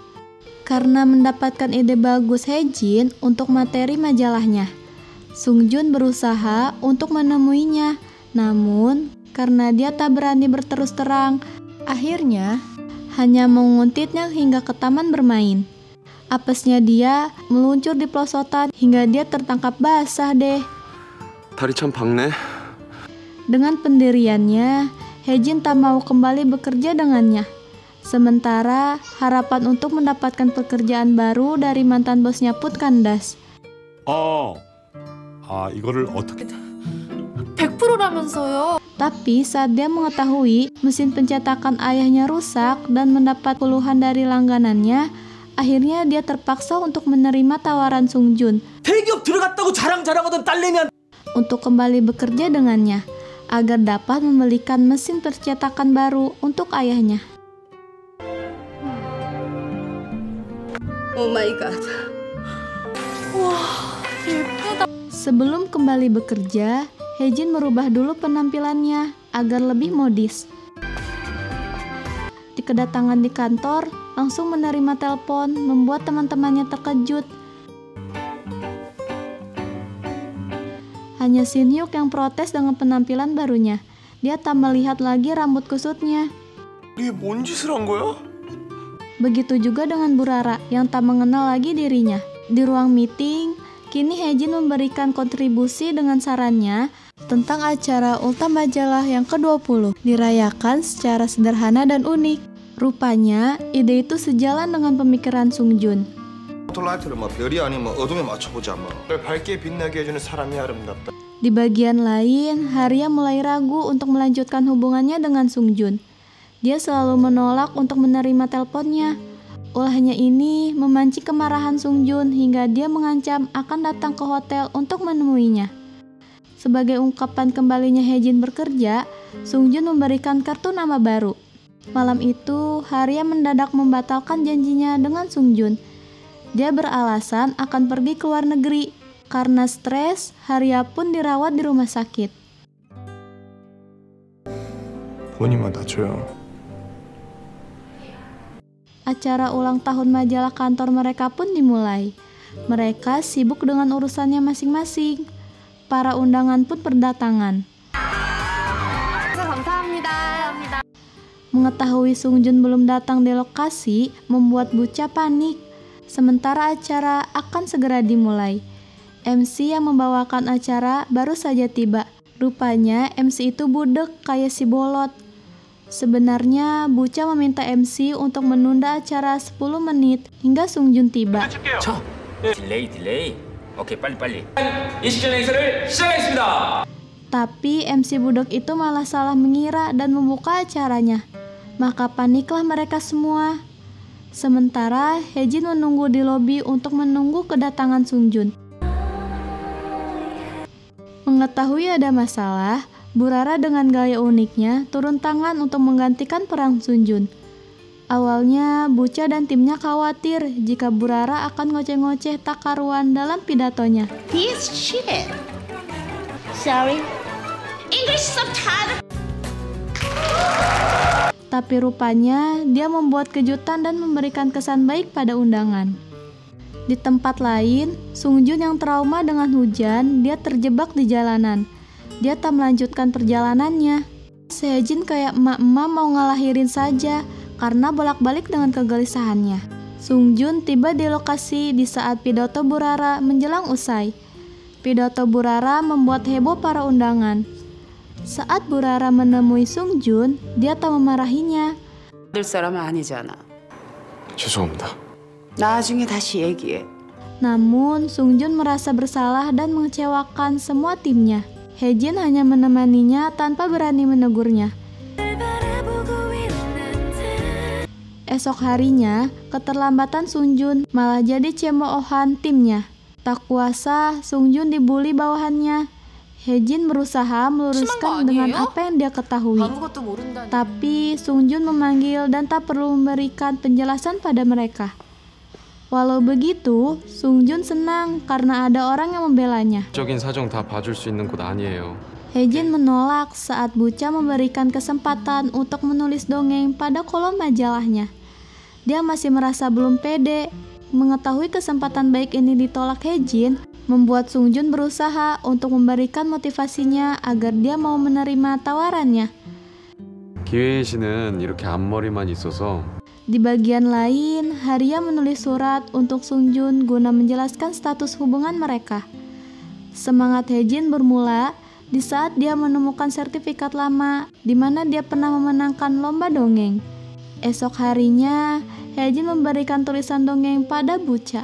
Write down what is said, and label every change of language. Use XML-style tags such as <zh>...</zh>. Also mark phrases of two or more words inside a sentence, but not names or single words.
<id>Karena mendapatkan ide bagus Haejin untuk materi majalahnya, Songjun berusaha untuk menemuinya. Namun, karena dia tak berani berterus terang, akhirnya hanya menguntitnya hingga ke taman bermain. Apesnya dia meluncur di pelosotan hingga dia tertangkap basah deh.</id> <ko>다리 참 박네.</ko> <id>Dengan pendiriannya, Haejin tak mau kembali bekerja dengannya. Sementara harapan untuk mendapatkan pekerjaan baru dari mantan bosnya pun kandas.</id> <ko>이거를 어떻게 100%라면서요.</ko> <id>Tapi saat dia mengetahui mesin pencetakan ayahnya rusak dan mendapat keluhan dari langganannya, akhirnya dia terpaksa untuk menerima tawaran Songjun</id> <ko>대기업 들어갔다고 자랑하던 딸내미한테</ko> <id>untuk kembali bekerja dengannya agar dapat membelikan mesin percetakan baru untuk ayahnya.</id> <en>Oh my god.</en> <id>Sebelum kembali bekerja, Haejin merubah dulu penampilannya agar lebih modis. Di kedatangan di kantor, langsung menerima telepon membuat teman-temannya terkejut. Hanya Shin Hyuk yang protes dengan penampilan barunya. Dia tak melihat lagi rambut kusutnya.</id> <ko>이게 뭔 짓을 한 거야?</ko> <id>Begitu juga dengan Burara yang tak mengenal lagi dirinya. Di ruang meeting, kini Haejin memberikan kontribusi dengan sarannya tentang acara Ulta Majalah yang ke-20 dirayakan secara sederhana dan unik. Rupanya, ide itu sejalan dengan pemikiran Sungjun.</id> <ko>스포트라이트를 별이 아닌 어둠에 맞춰보자 널 밝게 빛나게 해주는 사람이 아름답다.</ko> <id>Di bagian lain, Haria mulai ragu untuk melanjutkan hubungannya dengan Sungjun. Dia selalu menolak untuk menerima teleponnya. Ulahnya ini memancing kemarahan Sungjun hingga dia mengancam akan datang ke hotel untuk menemuinya. Sebagai ungkapan kembalinya Haejin bekerja, Sungjun memberikan kartu nama baru. Malam itu, Haria mendadak membatalkan janjinya dengan Sungjun. Dia beralasan akan pergi ke luar negeri. Karena stres, Haria pun dirawat di rumah sakit.</id> <ko>본인만 다쳐요.</ko> <id>Acara ulang tahun majalah kantor mereka pun dimulai. Mereka sibuk dengan urusannya masing-masing. Para undangan pun berdatangan. Mengetahui Sungjun belum datang di lokasi membuat Bucha panik. Sementara acara akan segera dimulai. MC yang membawakan acara baru saja tiba. Rupanya MC itu budek kayak si bolot. Sebenarnya Bucha meminta MC untuk menunda acara 10 menit hingga Sungjun tiba.</id> <en>Delay. Okay, 빨리.</en> <ko>인식전 행사를 시작하겠습니다.</ko> <id>Tapi MC budek itu malah salah mengira dan membuka acaranya. Maka paniklah mereka semua. Sementara Haejin menunggu di lobi untuk menunggu kedatangan Sungjun. Mengetahui ada masalah, Burara dengan gaya uniknya turun tangan untuk menggantikan peran Sungjun. Awalnya, Bucha dan timnya khawatir jika Burara akan ngoceh-ngoceh tak karuan dalam pidatonya.</id> <en>He's cheated. Sorry. English subtitle.</en> <id>Tapi rupanya dia membuat kejutan dan memberikan kesan baik pada undangan. Di tempat lain, Sungjun yang trauma dengan hujan, dia terjebak di jalanan. Dia tak melanjutkan perjalanannya. Haejin kayak emak-emak mau ngelahirin saja karena bolak-balik dengan kegelisahannya. Sungjun tiba di lokasi di saat pidato Burara menjelang usai. Pidato Burara membuat heboh para undangan. Saat Burara menemui Sungjun, dia tak memarahinya.</id> <ko>될 사람은 아니잖아. 죄송합니다. 나중에 다시 얘기해.</ko> <id>Namun, Sungjun merasa bersalah dan mengecewakan semua timnya. Haejin hanya menemaninya tanpa berani menegurnya. Esok harinya, keterlambatan Sungjun malah jadi cemoohan timnya. Tak kuasa, Sungjun dibully bawahannya. Haejin berusaha meluruskan dengan apa yang dia ketahui. Tapi Sungjun memanggil dan tak perlu memberikan penjelasan pada mereka. Walau begitu, Sungjun senang karena ada orang yang membelanya.</id> <ko>적인 사정 다 봐줄 수 있는 곳 아니에요.</ko> <id>Haejin menolak saat Bucha memberikan kesempatan untuk menulis dongeng pada kolom majalahnya. Dia masih merasa belum pede. Mengetahui kesempatan baik ini ditolak Haejin, membuat Sungjun berusaha untuk memberikan motivasinya agar dia mau menerima tawarannya.</id> <ko>기회의 신은 이렇게 앞머리만 있어서</ko> <id>Di bagian lain, Haria menulis surat untuk Sungjun guna menjelaskan status hubungan mereka. Semangat Haejin bermula di saat dia menemukan sertifikat lama di mana dia pernah memenangkan lomba dongeng. Esok harinya, Haejin memberikan tulisan dongeng pada Bucha.</id>